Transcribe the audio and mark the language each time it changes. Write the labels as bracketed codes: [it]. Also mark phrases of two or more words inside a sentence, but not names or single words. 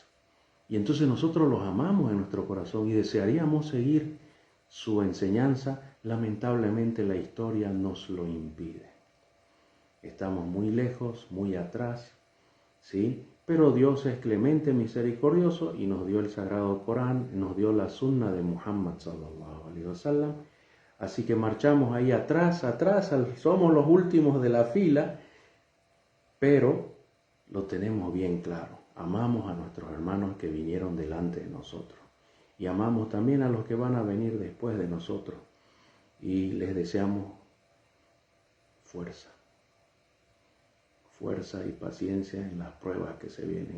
[es] Y entonces nosotros los amamos en nuestro corazón y desearíamos seguir su enseñanza. Lamentablemente la historia nos lo impide. Estamos muy lejos, muy atrás, ¿sí? Pero Dios es clemente, misericordioso y nos dio el Sagrado Corán, nos dio la Sunna de Muhammad [ar] صلى الله عليه وسلم. [es] Así que marchamos ahí atrás, somos los últimos de la fila, pero lo tenemos bien claro. Amamos a nuestros hermanos que vinieron delante de nosotros y amamos también a los que van a venir después de nosotros y les deseamos fuerza y paciencia en las pruebas que se vienen.